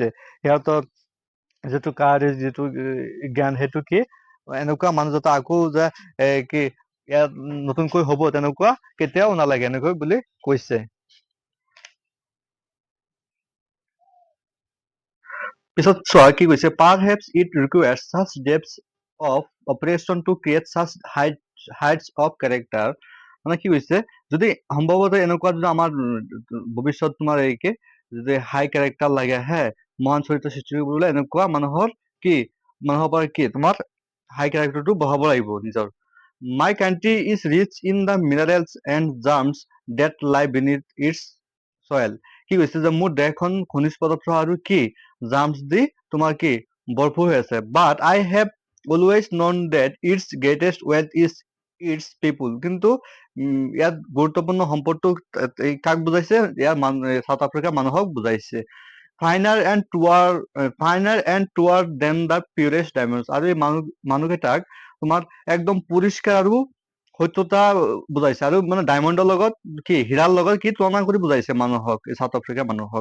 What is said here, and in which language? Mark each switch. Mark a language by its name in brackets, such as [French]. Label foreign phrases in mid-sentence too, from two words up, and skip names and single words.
[Assamese] সিহঁতৰ যিটো কাৰ্য যিটো জ্ঞান সেইটো কি এনেকুৱা মানুহ যাতে আকৌ যে কি ইয়াত নতুনকৈ হব তেনেকুৱা কেতিয়াও নালাগে এনেকৈ বুলি কৈছে। পিছত চোৱা কি কৈছে, [English] perhaps it requires such depths of operation to create such heights of character. [Assamese] মানে কি কৈছে, যদি সম্ভৱতঃ এনেকুৱা যদি আমাৰ ভৱিষ্যত তোমাৰ এইকে যদি [English] high character [Assamese] লাগে হে মহান চৰিত্ৰ সৃষ্টি কৰিবলৈ এনেকুৱা মানুহৰ পৰা কি তোমাৰ [English] high characterটো [Assamese] বঢ়াব লাগিব নিজৰ। [English] My country is rich in the minerals and germs that lie beneath its soil. [Assamese] কি কৈছে যে মোৰ দেশখন খনিজ পদাৰ্থ আৰু কি জাৰ্মছ দি তোমাৰ কি ভৰপূৰ হৈ আছে। [English] But I have always known that its greatest wealth is its people. [Assamese] কিন্তু ইয়াত গুৰুত্বপূৰ্ণ সম্পদটো কাক বুজাইছে, ইয়াৰ সাউথ আফ্ৰিকাৰ মানুহক বুজাইছে। [English] Finer and truer than the purest diamond. [Assamese] আৰু এই মানুহকেইটাক তোমাৰ একদম পৰিষ্কাৰ আৰু সত্যতা বুজাইছে, আৰু মানে ডায়মণ্ডৰ লগত কি হীৰাৰ লগত কি তুলনা কৰি বুজাইছে মানুহক, সাউথ আফ্ৰিকাৰ মানুহক।